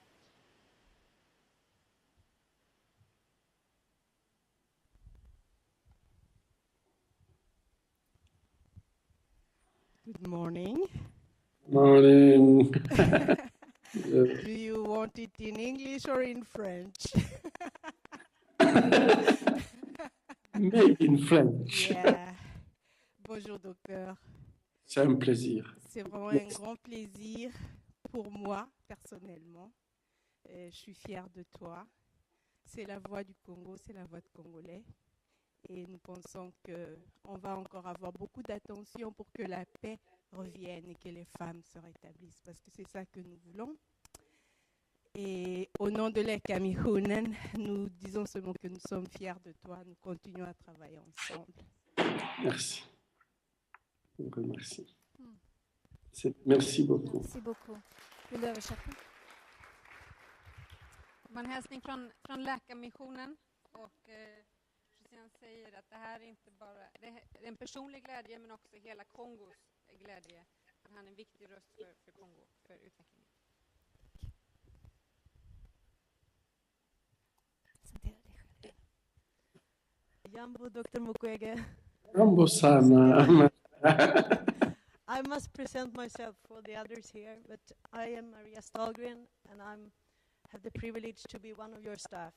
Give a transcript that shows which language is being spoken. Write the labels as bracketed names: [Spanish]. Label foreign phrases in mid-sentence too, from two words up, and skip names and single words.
[English] Good morning. Morning. Do you want it in English or in French? Maybe in French. Yeah. [French] Bonjour, docteur. C'est un plaisir. C'est vraiment un grand plaisir pour moi, personnellement. Je suis fière de toi. C'est la voix du Congo, c'est la voix de Congolais. Et nous pensons qu'on va encore avoir beaucoup d'attention pour que la paix revienne et que les femmes se rétablissent, parce que c'est ça que nous voulons. Et au nom de l'ECAMI Hunen, nous disons seulement que nous sommes fiers de toi. Nous continuons à travailler ensemble. Merci. Merci. Merci beaucoup. Merci beaucoup. [Swedish] Vill du översätta? En hälsning från Läkarmissionen och Christian säger att det här är inte bara det är en personlig glädje men också hela Kongos glädje. Han är en viktig röst för Kongo, för utvecklingen. [Swahili] Jambo, Dr. Mukwege. Jambo sana. [English] I must present myself for the others here, but I am Maria Stahlgren, and I have the privilege to be one of your staff.